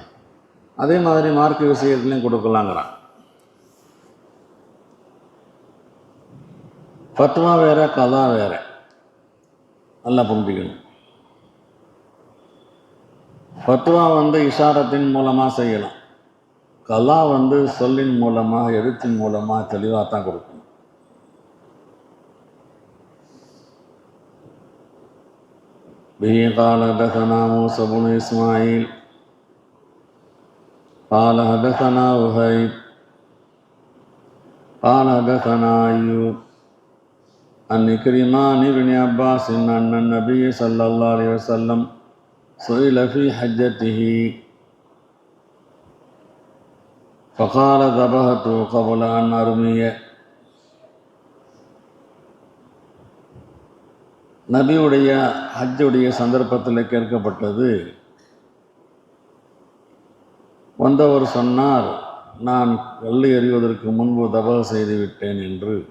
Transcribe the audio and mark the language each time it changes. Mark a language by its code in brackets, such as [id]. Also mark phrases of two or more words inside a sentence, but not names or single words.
[ta] அதே மாதிரி மார்க்க விஷயத்துலையும் கொடுக்கலாங்கிறான். ஃபத்வா வேற, கலா வேற, நல்லா புரிஞ்சுக்கணும். ஃபத்வா வந்து இஷாரத்தின் மூலமாக செய்யலாம், கலா வந்து சொல்லின் மூலமாக எழுத்தின் மூலமாக தெளிவாக தான் கொடுக்கணும். [ar] به قال حدثنا موسى بن إسماعيل قال حدثنا وهيب قال حدثنا أيوب عن عكرمة عن ابن عباس أن النبي صلى الله عليه وسلم سئل في حجته فقال ذبحت قبل أن أرمي. [ta] நபியுடைய ஹஜ்ஜுடைய சந்தர்ப்பத்தில் கேட்கப்பட்டது. வந்தவர் சொன்னார், நான் கல்லு எறிவதற்கு முன்பு தபா செய்து விட்டேன் என்று.